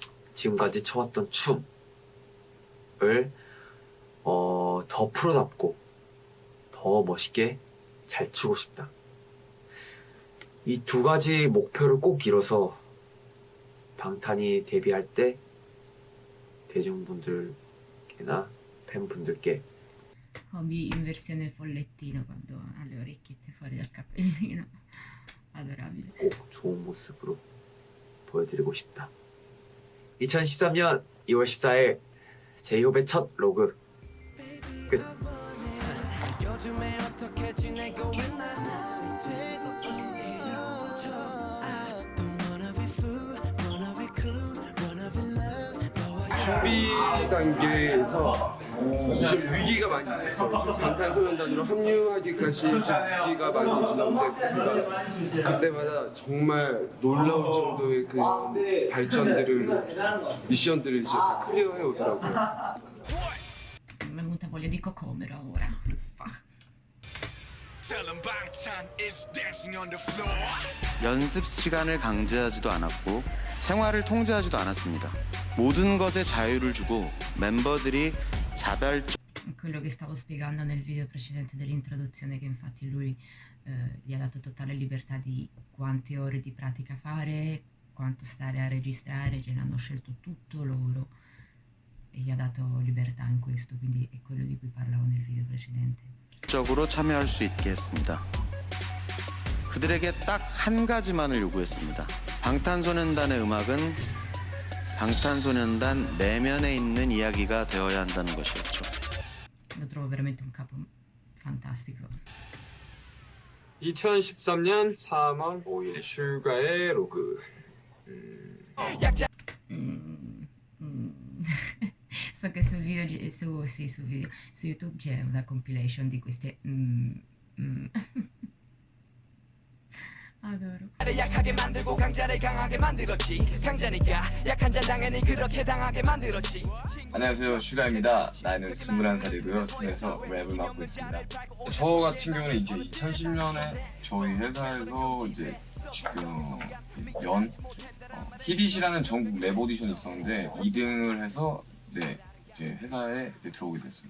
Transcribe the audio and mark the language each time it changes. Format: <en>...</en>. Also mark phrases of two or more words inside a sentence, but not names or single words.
<ko>지금까지 춰왔던 춤을 더 프로답고 더 멋있게 잘 추고 싶다. 이 두 가지 목표를 꼭 이뤄서 방탄이 데뷔할 때 대중분들께나 팬분들께</ko> <it>Hobby in versione follettino quando ha le orecchiette fuori dal cappellino. Adorabile.</it> <ko>꼭 좋은 모습으로 보여드리고 싶다. 2013년 2월 14일 제이홉의 첫 로그 끝. 준비 단계에서 좀 위기가 많이 있었어요. 방탄소년단으로 합류하기까지 위기가 많이 있었는데 그때마다 정말 놀라울 정도의 그 발전들을 미션들을 이제 다 클리어해 오더라고요.</ko> <it>Mi è venuta voglia di cocomero ora.</it> <ko>연습 시간을 강제하지도 않았고 생활을 통제하지도 않았습니다. 모든 것에 자유를 주고 멤버들이 자발적</ko> <it>Quello che stavo spiegando nel video precedente dell'introduzione, che infatti lui gli ha dato totale libertà di quante ore di pratica fare, quanto stare a registrare, ce l'hanno scelto tutto loro e gli ha dato libertà in questo, quindi è quello di cui parlavo nel video precedente.</it> <ko>적으로 참여할 수 있게 했습니다. 그들에게 딱 한 가지만을 요구했습니다. 방탄소년단의 음악은 방탄소년단 내면에 있는 이야기가 되어야 한다는 것이었죠.</ko> <it>Lo trovo veramente un capo fantastico.</it> <ko>2013년 3월 5일 슈가의 로그.</ko> <it>So che sul video, su YouTube c'è una compilation di queste. Adoro.</it> <ko>약하게 만들고 강자를 강하게 만들었지. 강자니까 약한 자 당연히 그렇게 당하게 만들었지. 안녕하세요, 슈가입니다. 나이는 21살이고요. 팀에서 랩을 맡고 있습니다. 저 같은 경우는 이제 2010년에 저희 회사에서 이제 지금 히릿이라는 전국 랩 오디션이 있었는데 2등을 해서 네, 이제 회사에 들어오게 됐습니다.</ko>